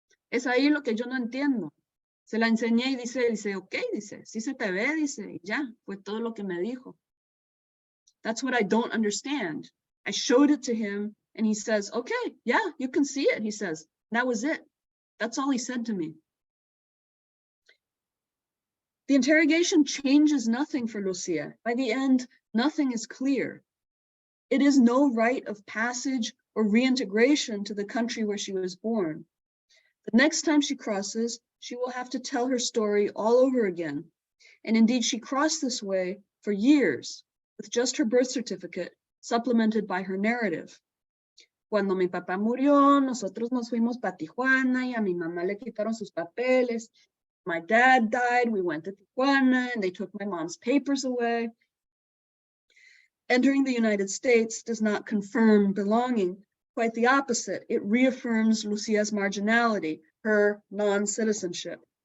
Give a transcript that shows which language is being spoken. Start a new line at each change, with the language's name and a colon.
Spanish: Es ahí lo que yo no entiendo. Se la enseñé y dice, ok, dice, sí se te ve, dice, y ya, fue todo lo que me dijo.
English: That's what I don't understand. I showed it to him and he says, okay, yeah, you can see it, he says. That was it. That's all he said to me. The interrogation changes nothing for Lucia. By the end, nothing is clear. It is no rite of passage or reintegration to the country where she was born. The next time she crosses, she will have to tell her story all over again. And indeed, she crossed this way for years, with just her birth certificate, supplemented by her narrative.
Spanish: Cuando mi papá murió, nosotros nos fuimos para Tijuana y a mi mamá le quitaron sus papeles.
English: My dad died, we went to Tijuana, and they took my mom's papers away. Entering the United States does not confirm belonging. Quite the opposite. It reaffirms Lucia's marginality, her non-citizenship.